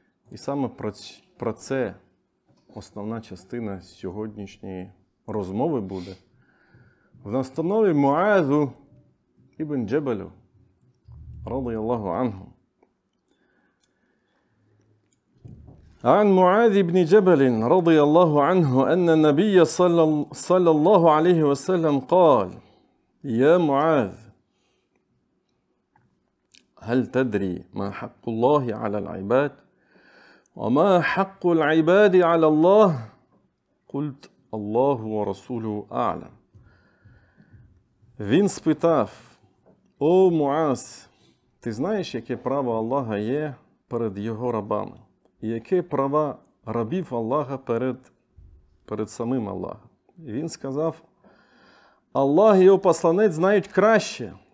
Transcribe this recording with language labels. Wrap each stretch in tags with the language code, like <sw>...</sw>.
<uk>І саме про це основна частина сьогоднішньої розмови буде. В настанові Муазу ібн Джабалю, радiyallahu анху.</uk> <ar>عن معاذ بن جبل رضي الله عنه أن النبي صلى الله عليه وسلم قال: يا معاذ هل تدري ما حق الله على العباد وما حق العباد على الله؟ قلت: الله ورسوله أعلم.</ar> <uk>Він спитав: «О, Муаз, ти знаєш, яке право Аллаха є перед його рабами? І яке права рабів Аллаха перед самим Аллахом?» І він сказав: «Аллах і його посланець знають краще».</uk>